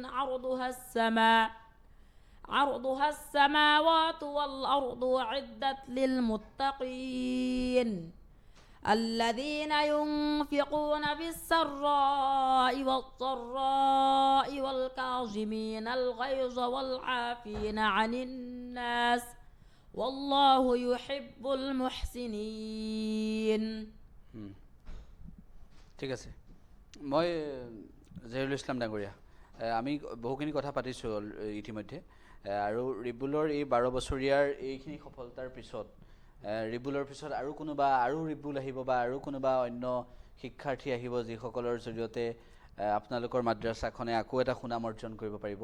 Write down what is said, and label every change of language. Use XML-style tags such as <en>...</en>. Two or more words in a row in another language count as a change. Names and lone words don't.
<ar>عرضها السماوات والأرض أعدت للمتقين الذين ينفقون في السراء والضراء والكاظمين الغيظ والعافين عن الناس والله يحب المحسنين.</ar> <as>ঠিক আছে, মই জহিৰুল ইছলাম ডাঙৰীয়া, আমি বহুখিনি কথা পাতিছোঁ ইতিমধ্যে। আৰু ৰিবুলৰ এই 12 বছৰীয়াৰ এইখিনি সফলতাৰ পিছত ৰিবুলৰ পিছত আৰু ৰিবুল আহিব বা আৰু কোনোবা অন্য শিক্ষাৰ্থী আহিব যিসকলৰ জৰিয়তে আপোনালোকৰ মাদ্ৰাছাখনে আকৌ এটা সুনাম অৰ্জন কৰিব পাৰিব।</as>